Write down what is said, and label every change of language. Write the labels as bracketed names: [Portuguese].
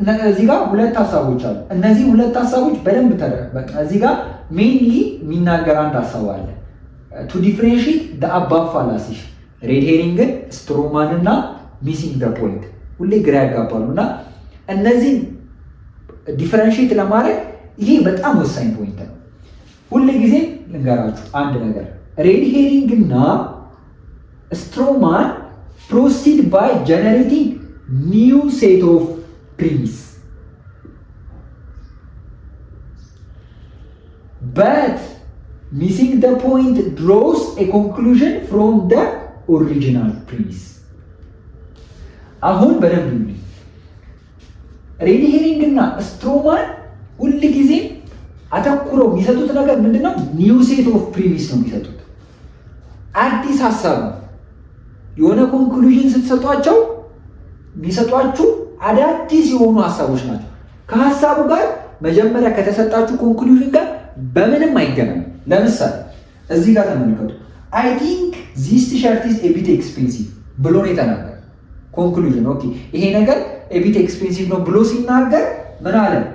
[Amharic] እዚህ ጋር ሁለት ሐሳቦች አሉ እነዚህ ሁለት ሐሳቦች በደንብ በቃ እዚህ ጋር ሜንሊ የሚናገር አንድ ሐሳብ አለ [English] to differentiate the above fallacies [Amharic] ሬድ ሄሪንግ ስትሮማን እና ሚሲንግ ዘ ፖይንት ሁሌ ግራ ያጋባሉና እነዚህ ዲፈረንሺየት ለማድረግ ይሄ በጣም ወሳኝ ፖይንት ነው ሁሌ ጊዜ ልንገራችሁ አንድ ነገር [English] ሬድ ሄሪንግ እና ስትሮማን proceed by generating new set of premise, but missing the point draws a conclusion from the original premise. [Amharic] አሁን በደንብ ሬድ ሄሪንግ እና ስትሮማን ሁል ጊዜ አተኩረው የሚሰጡት ነገር ምንድነው? [English] ኒው ሴት ኦፍ ፕሪሚስ [Amharic] ነው የሚሰጡት። አዲስ ሀሳብ ነው። የሆነ ኮንክሉዥን ስትሰጧቸው የሚሰጧችሁ አዳዲስ የሆኑ ሀሳቦች ናቸው። ከሀሳቡ ጋር መጀመሪያ ከተሰጣችሁ ኮንክሉዥን ጋር በምንም አይገናኝም። ለምሳሌ እዚህ ጋር ተመልከቱ። [English] አይ ቲንክ ዚስ ቲሸርት ኢዝ ኤ ቢት ኤክስፔንሲቭ [Amharic] ብሎ ነው የተናገረ። ኮንክሉዥን ኦኬ፣ ይሄ ነገር ኤ ቢት ኤክስፔንሲቭ ነው ብሎ ሲናገር ምን አለ?